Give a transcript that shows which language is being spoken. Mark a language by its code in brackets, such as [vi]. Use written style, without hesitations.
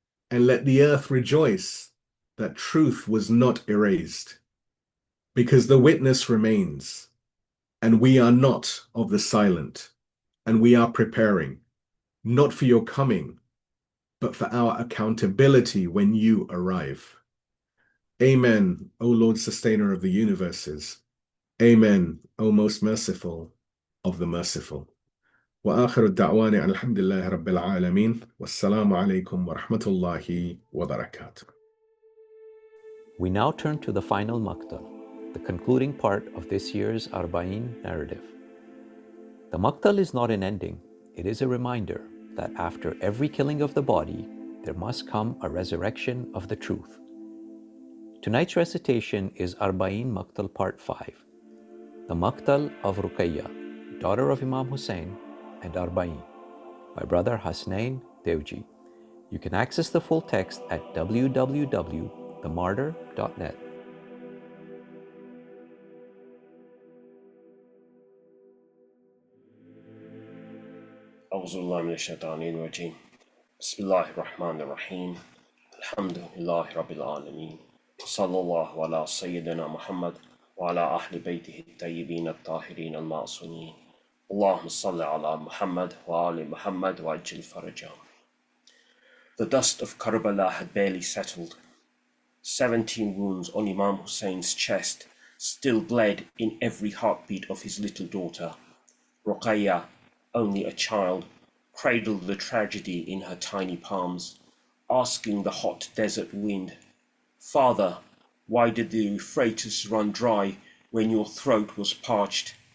[en] And let the earth rejoice that truth was not erased, because the witness remains, and we are not of the silent, and we are preparing, not for your coming, but for our accountability when you arrive. Amen, O Lord, sustainer of the universes. Amen, O most merciful of the merciful. [ar] وآخر الدعوان الحمد لله رب العالمين والسلام عليكم ورحمة الله وبركاته. [en] We now turn to the final Maqtal, the concluding part of this year's Arbaeen narrative. The Maqtal is not an ending, it is a reminder that after every killing of the body, there must come a resurrection of the truth. Tonight's recitation is Arbaeen Maqtal Part 5, the Maqtal of Ruqayyah, daughter of Imam Hussein, and Arbaeen, by brother Hasanain Dewji. You can access the full text at www.themartyr.net. [ar] أعوذ بالله من الشيطان الرجيم بسم الله الرحمن الرحيم الحمد لله رب العالمين صلى الله على سيدنا محمد وعلى أهل بيته الطيبين الطاهرين المعصومين اللهم صل على محمد وآل محمد وعجل فرجهم. [en] The dust of Karbala had barely settled. 17 wounds on Imam Hussein's chest still bled in every heartbeat of his little daughter. Ruqayyah, only a child, cradled the tragedy in her tiny palms, asking the hot desert wind, "Father, why did the Euphrates run dry when your throat was parched?"